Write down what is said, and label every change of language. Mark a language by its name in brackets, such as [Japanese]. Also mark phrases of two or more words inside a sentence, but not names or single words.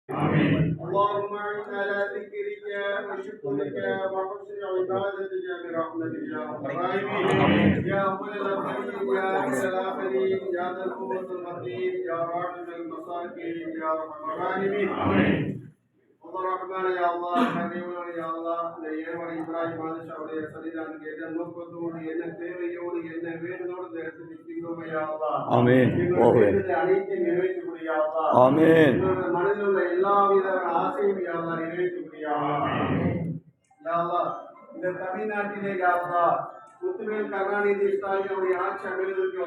[Arabic] اللهم اعنا على ذكرك وشكرك وحسن عبادتك برحمتك يا رب الراحمين يا اول الاولين يا اخر الاخرين يا ذا القوه المتين يا راحم المساكين يا ارحم الراحمين الرحمن يا الله كريم يا الله [Tamil] நெய்யவரை இப்ராஹிம் பாதுஷாவுடைய சன்னிதானத்துக்கு என்ன நோக்கத்தோடு என்ன தேவையோடு என்ன வேண்டுதோடு எடுத்து நிற்கிறோம் [Arabic] يا الله آمين [Tamil] அனைத்து நிறைவேற்றக்கூடிய [Arabic] يا الله آمين [Tamil] மனதில் உள்ள எல்லாவித ஆசையும் [Arabic] يا الله [Tamil] நிறைவேற்றக்கூடிய [Arabic] يا الله يا الله [Tamil] இந்த தமிழ்நாட்டிலே [Arabic] يا الله [Tamil] முத்துவேல் கருணாநிதி ஸ்டாலினுடைய ஆட்சி அமைவதற்கு